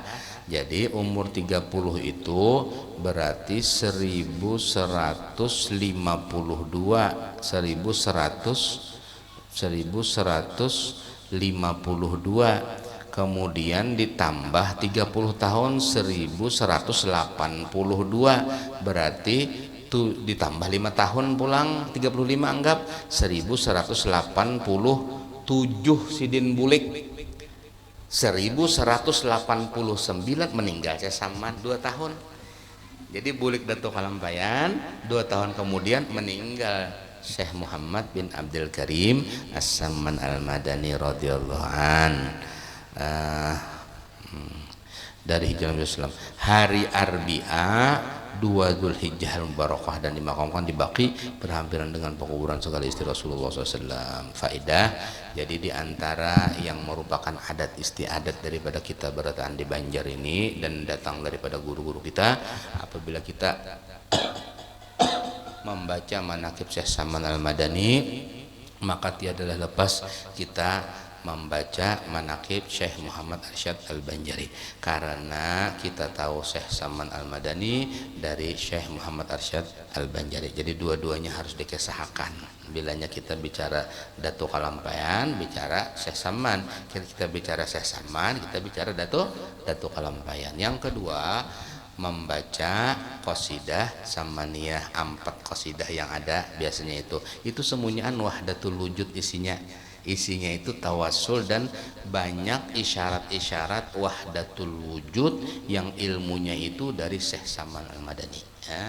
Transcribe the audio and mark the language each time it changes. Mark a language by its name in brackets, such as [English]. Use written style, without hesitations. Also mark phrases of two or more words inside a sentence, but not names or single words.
[Indonesian] Jadi umur 30 itu berarti 1152, kemudian ditambah 30 tahun 1182, berarti itu ditambah 5 tahun pulang 35, anggap 1187 Sidin bulik. 1189 meninggal Syekh Samman 2 tahun. Jadi bulik Datuk Kalampayan 2 tahun kemudian meninggal Syekh Muhammad bin Abdul Karim As-Samman Al-Madani [Arabic] رضي الله عن. [Indonesian] Dari hijrah Islam hari Arbi'a 2 Zulhijjah Al-Mubarakah, dan dimakamkan di Baqi berhampiran dengan penguburan segala istri Rasulullah SAW. Faedah, jadi diantara yang merupakan adat istiadat daripada kita bertahan di Banjar ini dan datang daripada guru-guru kita, apabila kita membaca manaqib Syekh Samman Al-Madani, maka tiadalah lepas kita membaca manaqib Syekh Muhammad Arsyad Al-Banjari, karena kita tahu Syekh Saman Al-Madani dari Syekh Muhammad Arsyad Al-Banjari. Jadi dua-duanya harus dikesahkan. Bilanya kita bicara Datuk Kalampayan, bicara Syekh Saman. Kita bicara Syekh Saman, kita bicara Datuk Kalampayan. Yang kedua, membaca qasidah samaniyah, 4 qasidah yang ada biasanya itu semuanya [Arabic] وحدة الوجود [Indonesian] isinya itu tawasul dan banyak isyarat-isyarat [Arabic] وحدة الوجود [Indonesian] yang ilmunya itu dari Syekh Saman Al-Madani ya.